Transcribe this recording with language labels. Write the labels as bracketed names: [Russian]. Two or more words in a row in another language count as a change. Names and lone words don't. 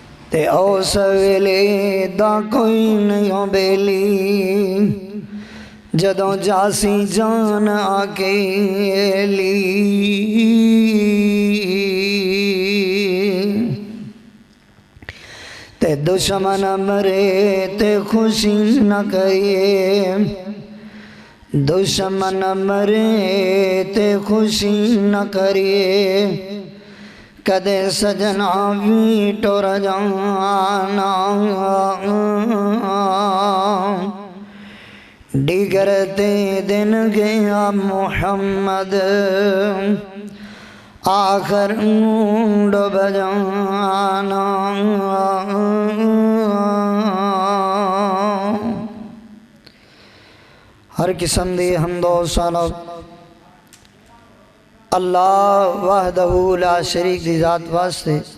[Punjabi] تے اس ویلے دا کوئی نہیں بیلی جدوں جاسی جان اکیلی تے دشمن مرے تے خوشی نہ کریے دشمن مرے تے خوشی نہ کریے کدے سجنا بھی ٹر جانا ڈگرتے دن گیا محمد آخر ڈوب جانا ہر قسم دی حمد و ثنا اللہ [Arabic] وحدہ لا شریک [Punjabi] دی ذات واسطے